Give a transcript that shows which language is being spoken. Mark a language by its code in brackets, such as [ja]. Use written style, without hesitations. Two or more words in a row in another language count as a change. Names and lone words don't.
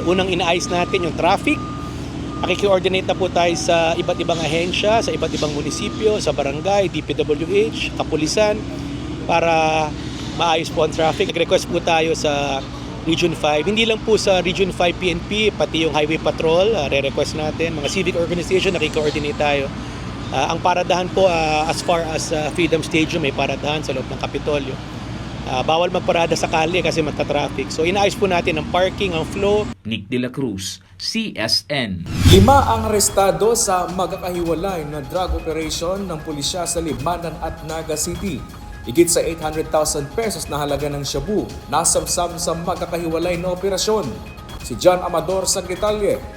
[tl] Unang inaayos natin yung traffic. Nakiki-coordinate na po tayo sa iba't ibang ahensya, sa iba't ibang munisipyo, sa barangay, DPWH, kapulisan para maayos po ang traffic. Nag-request po tayo sa Region 5. Hindi lang po sa Region 5 PNP, pati yung Highway Patrol, re-request natin. Mga [en] civic organization, [tl] nakikoordinate tayo. Ang paradahan po, [en] as far as Freedom Stadium, [tl] may paradahan sa loob ng Kapitolyo. Bawal magparada sa kalye kasi magta-traffic. So inaayos po natin ang parking, ang flow. Nick De La Cruz, CSN. 5 ang arestado sa magkakahiwalay na [en] drug operation [tl] ng pulisya sa Libmanan at Naga City. Higit sa 800,000 pesos na halaga ng shabu nasamsam sa magkakahiwalay na operasyon. Si Jan Amador sa detalye.